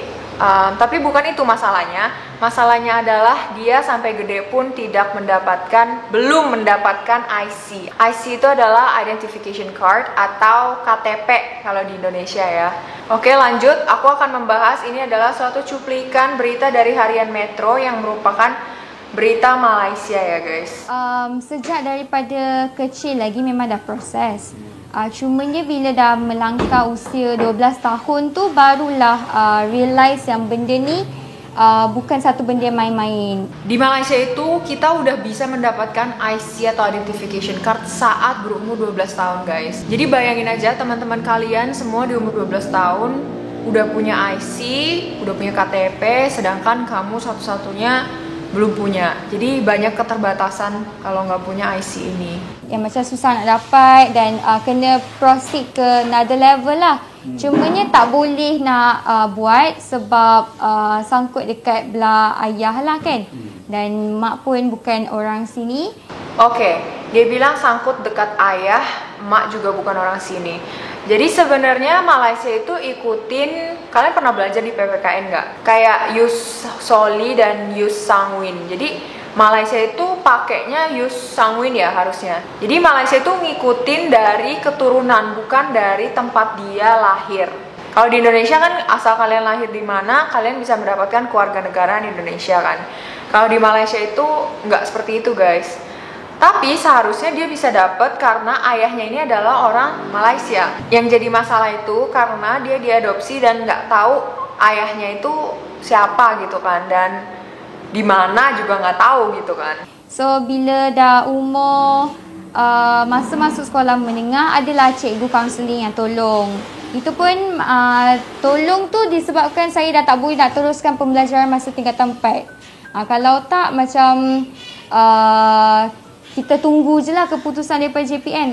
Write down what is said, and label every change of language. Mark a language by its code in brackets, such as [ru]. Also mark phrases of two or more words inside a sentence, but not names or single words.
[id] Tapi bukan itu masalahnya. Masalahnya adalah dia sampai gede pun belum mendapatkan IC. IC itu adalah [en] Identification Card [id] atau KTP kalau di Indonesia ya. Oke, lanjut. Aku akan membahas, ini adalah suatu cuplikan berita dari harian Metro yang merupakan berita Malaysia ya guys. [ms] Sejak daripada kecil lagi memang dah proses. Cumanya bila dah melangkah usia 12 tahun tu barulah realize yang benda ni bukan satu benda main-main. [id] Di Malaysia itu kita udah bisa mendapatkan IC atau [en] Identification Card [id] saat berumur 12 tahun guys. Jadi bayangin aja teman-teman kalian semua di umur 12 tahun udah punya IC, udah punya KTP, sedangkan kamu satu-satunya belum punya. Jadi banyak keterbatasan kalau nggak punya IC ini. [ms] Yang macam susah nak dapat dan kena proceed ke [en] another level [ms] lah. Cumanya tak boleh nak buat sebab sangkut dekat belah ayah lah kan. Dan mak pun bukan orang sini. [id] Oke, dia bilang sangkut dekat ayah, mak juga bukan orang sini. Jadi sebenarnya Malaysia itu ikutin, kalian pernah belajar di PPKN nggak? Kayak [la] Yus Soli [id] dan [la] Yus Sangwin. [id] Jadi Malaysia itu pakainya [la] Yus Sangwin [id] ya harusnya. Jadi Malaysia itu ngikutin dari keturunan, bukan dari tempat dia lahir. Kalau di Indonesia kan asal kalian lahir di mana, kalian bisa mendapatkan kewarganegaraan Indonesia kan. Kalau di Malaysia itu nggak seperti itu guys. Tapi seharusnya dia bisa dapat karena ayahnya ini adalah orang Malaysia. Yang jadi masalah itu karena dia diadopsi dan nggak tahu ayahnya itu siapa gitu kan, dan di mana juga nggak tahu gitu kan. [ms] So bila dah umur masa masuk sekolah menengah, adalah cikgu kaunseling yang tolong. Itu pun tolong tu disebabkan saya dah tak boleh nak teruskan pembelajaran masa tingkatan 4. Kalau tak macam kita tunggu je lah keputusan daripada JPN.